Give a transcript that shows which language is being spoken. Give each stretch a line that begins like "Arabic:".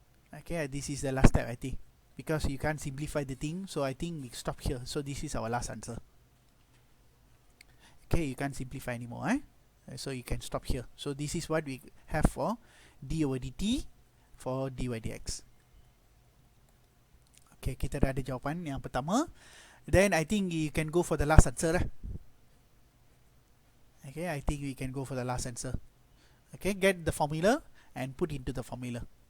English: Okay, this is the last step I think, because you can't simplify the thing, so I think we stop here. So this is our last answer. Okay, you can't simplify anymore, so you can stop here. So this is what we have for d over dt for dy dx.
Malay: Okay, kita dah ada jawapan yang pertama.
English: Then I think you can go for the last answer lah. Okay, I think we can go for the last answer. Okay, get the formula and put into the formula.